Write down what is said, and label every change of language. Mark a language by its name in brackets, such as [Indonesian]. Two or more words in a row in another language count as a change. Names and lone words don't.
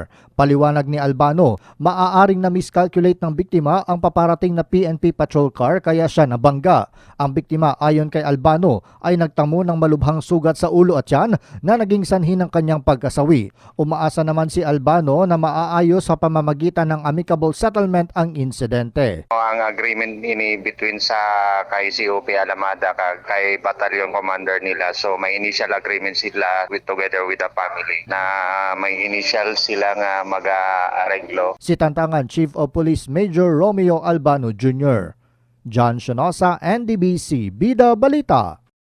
[Filipino] Paliwanag ni Albano, maaaring na miscalculate ng biktima ang paparating na PNP patrol car kaya siya nabangga. Ang biktima ayon kay Albano ay nagtamo ng malubhang sugat sa ulo at tiyan na naging sanhi ng kanyang pagkasawi. Umaasa naman si Albano na maaayos sa pamamagitan ng [English] amicable settlement [Filipino] ang insidente. [Hiligaynon] Ang agreement ini between sa kay COP Alamada kay battalion commander nila, so may [English] initial agreement [Hiligaynon] sila [English] together with the family [Hiligaynon] na may initial sila nga mag-areglo. [Filipino] Si Tantangan Chief of Police Major Romeo Albano Jr. John Shanosa, NDBC, Bida Balita.